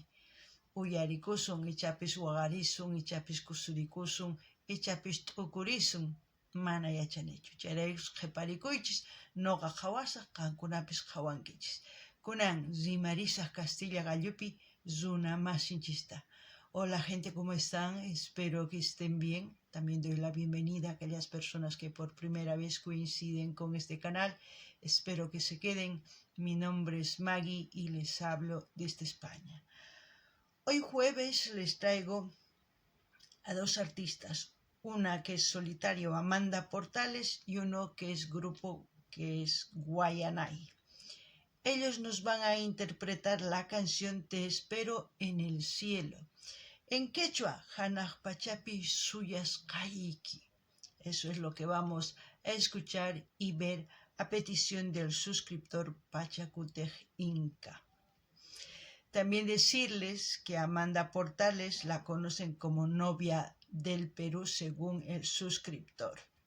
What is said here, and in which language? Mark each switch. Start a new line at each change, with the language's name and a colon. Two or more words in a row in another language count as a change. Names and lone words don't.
Quechua: Uyarikusun, ichapis waqarisun, ichapis kusurikusun, ichapis t'ukurisun, mana yachanichu. Chayraykus qhiparikuychis, nuqa qhawasaq, qankunapis qhawankichis. Kunan rimarisaq Castilla Gallupi runa masinchista.
Spanish: Hola gente, ¿cómo están? Espero que estén bien. También doy la bienvenida a aquellas personas que por primera vez coinciden con este canal. Espero que se queden. Mi nombre es Maggie y les hablo desde España. Hoy jueves les traigo a dos artistas. Una que es solitario, Amanda Portales, y uno que es grupo, que es Guayanay. Ellos nos van a interpretar la canción Te espero en el cielo. En quechua,
Quechua: hanaq pachapi suyasqayki.
Spanish: Eso es lo que vamos a escuchar y ver a petición del suscriptor Pachacutej Inca. También decirles que Amanda Portales la conocen como novia del Perú según el suscriptor.